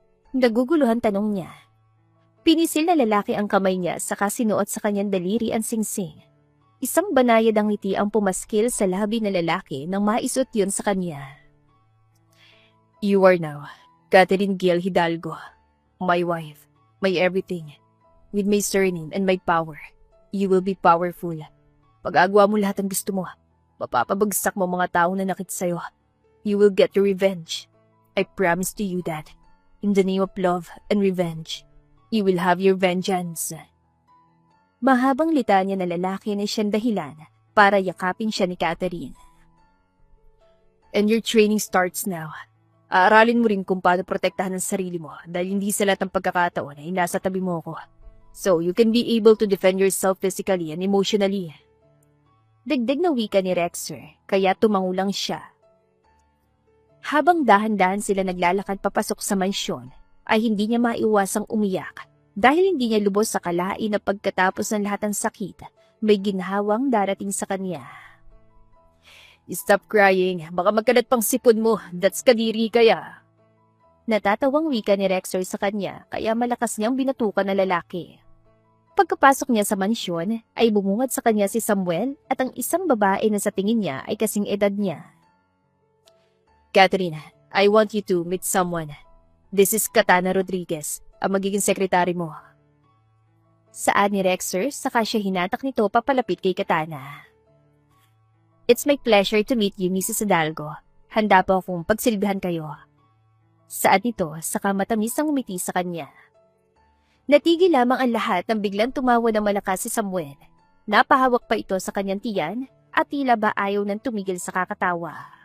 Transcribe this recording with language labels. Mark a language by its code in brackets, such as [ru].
[tl] Naguguluhan tanong niya. Pinisil na lalaki ang kamay niya saka sinuot sa kanyang daliri ang singsing. Isang banayad ang ngiti ang pumaskil sa labi ng lalaki nang maisuot yun sa kanya. [en] You are now Catherine Gil Hidalgo, my wife, my everything. With my surname and my power, you will be powerful. [tl] Pag-agawa mo lahat ng gusto mo, mapapabagsak mo mga taong nanakit sa'yo. [en] You will get your revenge. I promise to you that, in the name of love and revenge, you will have your vengeance. [tl] Mahabang litanya na lalaki na siyang dahilan para yakapin siya ni Catherine. [en] And your training starts now. [tl] Aaralin mo rin kung paano protektahan ang sarili mo dahil hindi sa lahat ng pagkakataon ay nasa tabi mo ko. [en] So you can be able to defend yourself physically and emotionally. [tl] Dagdag na wika ni Rexer, kaya tumangulang siya. Habang dahan-dahan sila naglalakad papasok sa mansyon, ay hindi niya maiwasang umiyak dahil hindi niya lubos sa kalain na pagkatapos ng lahat ng sakit, may ginhawang darating sa kanya. [en] Stop crying, [tl] baka magkalat pang sipon mo, [en] that's [tl] kadiri kaya. Natatawang wika ni Rexer sa kanya kaya malakas niyang binatukan na lalaki. Pagkapasok niya sa mansyon ay bumungad sa kanya si Samuel at ang isang babae na sa tingin niya ay kasing edad niya. Catherine, [en] I want you to meet someone. This is Katana Rodriguez, [tl] ang magiging sekretary mo. Saan ni Rexer, saka siya hinatak nito papalapit kay Katana. [en] It's my pleasure to meet you, Mrs. Hidalgo. [tl] Handa po akong pagsilbihan kayo. Saan nito, saka matamis ang umiti sa kanya. Natigil lamang ang lahat nang biglang tumawa ng malakas si Samuel. Napahawak pa ito sa kanyang tiyan at tila ba ayaw nang tumigil sa kakatawa.